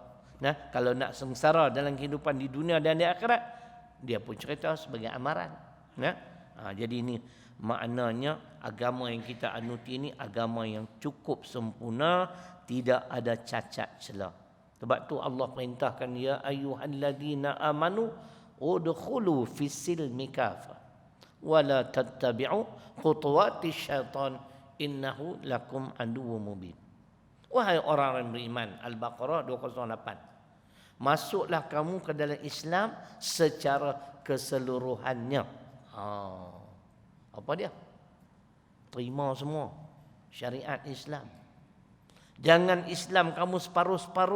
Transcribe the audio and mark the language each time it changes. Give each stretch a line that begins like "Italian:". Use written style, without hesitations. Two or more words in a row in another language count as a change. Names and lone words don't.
Malay: Nah, kalau nak sengsara dalam kehidupan di dunia dan di akhirat, dia pun cerita sebagai amaran. Nah, jadi ini maknanya agama yang kita anuti ini agama yang cukup sempurna, tidak ada cacat celah. Sebab tu Allah perintahkan,
Arabic: يا أيها الذين آمنوا ادخلوا في السلم كافة ولا تتبعوا خطوات الشيطان إنه لكم عدو مبين.
Malay: Wahai orang yang beriman, Al-Baqarah 208. Masuklah kamu ke dalam Islam secara keseluruhannya. Apa dia? Terima semua syariat Islam. Jangan Islam kamu separuh-separuh.